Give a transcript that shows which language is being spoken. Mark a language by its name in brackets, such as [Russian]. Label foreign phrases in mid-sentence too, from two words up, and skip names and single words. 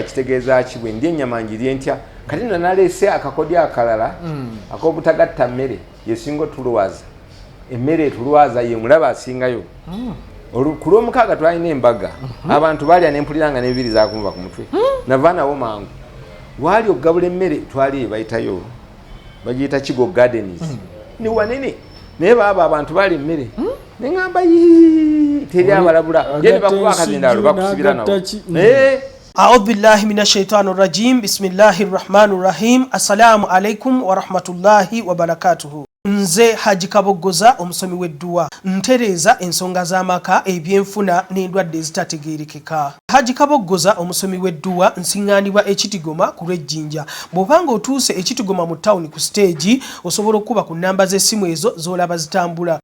[Ganda] kitegeeza ki bwe ndi ennyama njirye ntya kati naleese akakodi akalala ak'obutagatta mmere yesinga otulwaza emmere etulwaza ye mulaba asingayo ku lwomukaaga twalina embaga abantu balya nempuliranga n'ebibiri zakunva ku mutwe nava nawo mangu waali okugabula emmere twali bayitayo bagiyita kigo gardens ni wanene naye baaba abantu bali emmere neŋŋamba teri abalabula gye bakuba akazindalo bakusibira nawo [Arabic] أعوذ بالله من الشيطان الرجيم بسم الله الرحمن الرحيم السلام عليكم ورحمة الله وبركاته [Ganda] nze Haji Kaboggoza omusomi w'edduwa ntereeza ensonga z'amaka ebyenfuna n'endwadde ezitategeerekeka. Haji Kaboggoza omusomi w'edduwa nsiŋŋaanibwa Ekitigoma ku lw'Ejjinja. Bw'obanga otuuse Ekitigoma mu ttawuni ku siteegi osobola okuba ku nnamba z'essimu ezo z'olaba zitambula.